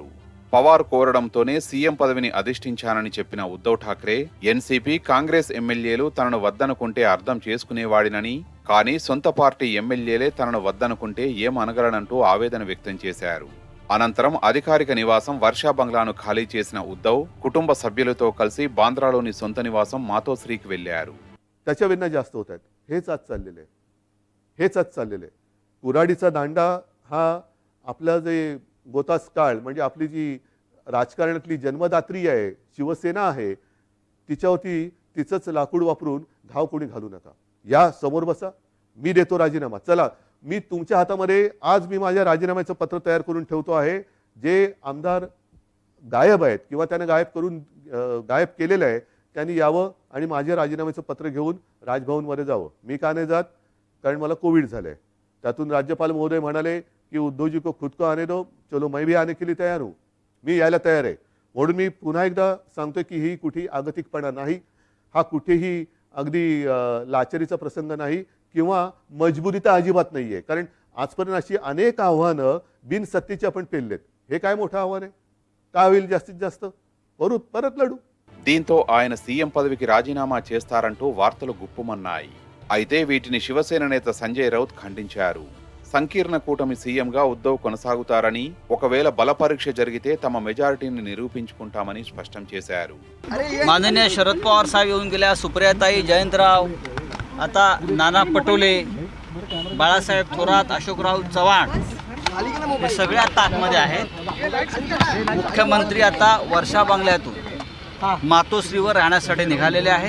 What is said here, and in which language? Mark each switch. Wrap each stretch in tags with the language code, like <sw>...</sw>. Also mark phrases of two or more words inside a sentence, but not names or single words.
<te>పవార్ కోరడంతోనే సీఎం పదవిని అధిష్ఠించానని చెప్పిన ఉద్ధవ్ ఠాక్రే, ఎన్సీపీ, కాంగ్రెస్ ఎమ్మెల్యేలు తనను వద్దనుకుంటే అర్థం చేసుకునేవాడినని, కానీ సొంత పార్టీ ఎమ్మెల్యేలే తనను వద్దనుకుంటే ఏమనగలనంటూ ఆవేదన వ్యక్తం చేశారు. అనంతరం అధికారిక నివాసం వర్షా బంగ్లాను ఖాళీ చేసిన ఉద్ధవ్ కుటుంబ సభ్యులతో కలిసి బాంద్రాలోని సొంత నివాసం మాతోశ్రీకి వెళ్లారు.</te> <mr>त्याच्याविना जास्त होत आहेत. हेच आज चाललेले. कुऱ्हाडीचा दांडा हा आपला जे गोतास काळ म्हणजे आपली जी राजकारणातली जन्मदात्री आहे, शिवसेना आहे, तिच्यावरती तिचंच लाकूड वापरून धाव कोणी घालू नका. या समोर बसा, मी देतो राजीनामा. चला, मी तुमच्या हातामध्ये आज मी माझ्या राजीनाम्याचं पत्र तयार करून ठेवतो आहे. जे आमदार गायब आहेत किंवा त्याने गायब केलेलं आहे त्यांनी यावं आणि माझे राजीनाम्याचं पत्र घेऊन राजभवनमध्ये जावं. मी का नाही जात? कारण मला कोविड झालंय. त्यातून राज्यपाल महोदय म्हणाले की</mr> <hi>उद्धव जी को खुद को आने दो, चलो मैं भी आने के लिए तैयार हूं.</hi> <mr>मी यायला तयार आहे. म्हणून मी पुन्हा एकदा सांगतोय की ही कुठेही आगतिकपणा नाही, हा कुठेही अगदी लाचारीचा प्रसंग नाही किंवा मजबुरी तर अजिबात नाहीये. कारण आजपर्यंत अशी अनेक आव्हानं बिनसत्तेची आपण पेललेत. हे काय मोठं आव्हान आहे? काय होईल जास्तीत जास्त? परत लढू.</mr> <te>దీంతో ఆయన సీఎం పదవికి రాజీనామా చేస్తారంటూ వార్తలు గుప్పుమన్నాయి. అయితే వీటిని శివసేన నేత సంజయ్ రౌత్ ఖండించారు. సంకీర్ణ కూటమి సీఎంగా ఉద్ధవ్ కొనసాగుతారని, ఒకవేళ బల పరీక్ష జరిగితే తమ మెజారిటీని నిరూపించుకుంటామని స్పష్టం చేశారు.</te> <mr>माननीय शरद पवार साहेब येऊन गेल्या, सुप्रियाताई, जयंतराव, आता नाना पटोले, बाळासाहेब थोरात, अशोकराव चव्हाण हे सगळे आता आतमध्ये आहेत. मुख्यमंत्री आता वर्षा बंगल्यातून मातोश्रीवर राहण्यासाठी निघालेले आहेत.</mr>